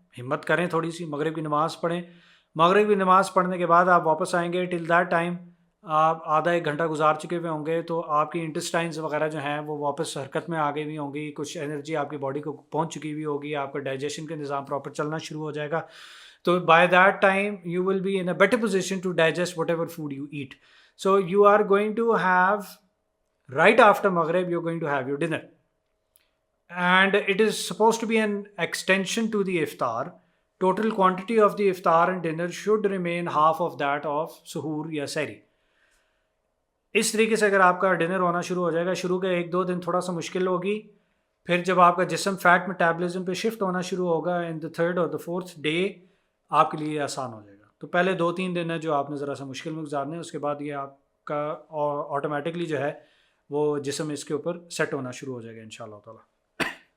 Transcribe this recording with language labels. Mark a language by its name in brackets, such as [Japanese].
[Urdu] ہمت کریں تھوڑی سی، مغرب کی نماز پڑھیں. مغرب کی نماز پڑھنے کے بعد آپ واپس آئیں گے. ٹل دیٹ ٹائم آپ آدھا ایک گھنٹہ گزار چکے ہوئے ہوں گے، تو آپ کی انٹسٹائنز وغیرہ جو ہیں وہ واپس حرکت میں آ گئی ہوئی ہوں گی، کچھ انرجی آپ کی باڈی کو پہنچ چکی ہوئی ہوگی، آپ کا ڈائجیشن کا نظام پراپر چلنا شروع ہو جائے گا. [English] تو by that time you will be in a better position to digest whatever food you eat. So you are going to have right after Maghrib, you're going to have your dinner. And it is supposed to be an extension to the iftar. Total quantity of the iftar and dinner should remain half of that of suhoor [Urdu] یا سحری. اس طریقے سے اگر آپ کا dinner ہونا شروع ہو جائے گا، شروع کے 1-2 دن تھوڑا سا مشکل ہوگی، پھر جب آپ کا جسم فیٹ میٹابلزم پہ شفٹ ہونا شروع ہوگا ان دا 3rd اور the 4th ڈے آپ کے لیے آسان ہو جائے گا. تو پہلے 2-3 دن ہے جو آپ نے ذرا سا مشکل میں گزارنے ہیں، اس کے بعد یہ آپ کا آٹومیٹکلی جو ہے وہ جسم اس کے اوپر سیٹ ہونا شروع ہو جائے گا انشاءاللہ تعالیٰ.